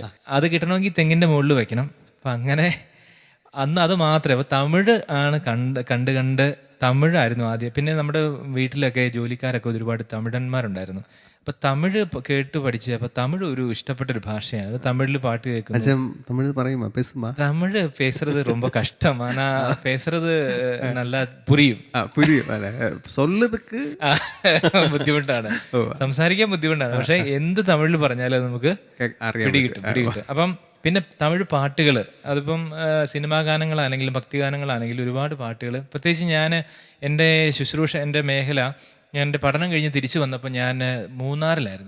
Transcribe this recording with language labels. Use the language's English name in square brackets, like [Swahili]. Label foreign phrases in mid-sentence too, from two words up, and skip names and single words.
[Malayalam] അത് കിട്ടണമെങ്കിൽ തെങ്ങിൻ്റെ മുകളിൽ വയ്ക്കണം. അപ്പം അങ്ങനെ അന്ന് അത് മാത്രമേ, അപ്പോൾ തമിഴ് ആണ് കണ്ട് തമിഴായിരുന്നു ആദ്യം. പിന്നെ നമ്മുടെ വീട്ടിലൊക്കെ ജോലിക്കാരൊക്കെ ഒരുപാട് തമിഴന്മാരുണ്ടായിരുന്നു. അപ്പം തമിഴ് കേട്ട് പഠിച്ച്, അപ്പം തമിഴ് ഒരു ഇഷ്ടപ്പെട്ടൊരു ഭാഷയാണ്. തമിഴിൽ പാട്ട് കേൾക്കുന്നു. തമിഴ് [Tamil] പേசுறது ரொம்ப கஷ்டம், ஆனா பேசுறது நல்லா புரியும். [Malayalam] ബുദ്ധിമുട്ടാണ്, സംസാരിക്കാൻ ബുദ്ധിമുട്ടാണ്. പക്ഷെ എന്ത് തമിഴിൽ പറഞ്ഞാലും നമുക്ക് പിടികിട്ടും. അപ്പം പിന്നെ തമിഴ് പാട്ടുകൾ, അതിപ്പം സിനിമാ ഗാനങ്ങളാണെങ്കിലും ഭക്തിഗാനങ്ങളാണെങ്കിലും ഒരുപാട് പാട്ടുകൾ. പ്രത്യേകിച്ച് ഞാൻ എൻ്റെ ശുശ്രൂഷ, എൻ്റെ മേഖല, ഞാൻ എൻ്റെ പഠനം കഴിഞ്ഞ് തിരിച്ചു വന്നപ്പോൾ ഞാൻ മൂന്നാറിലായിരുന്നു.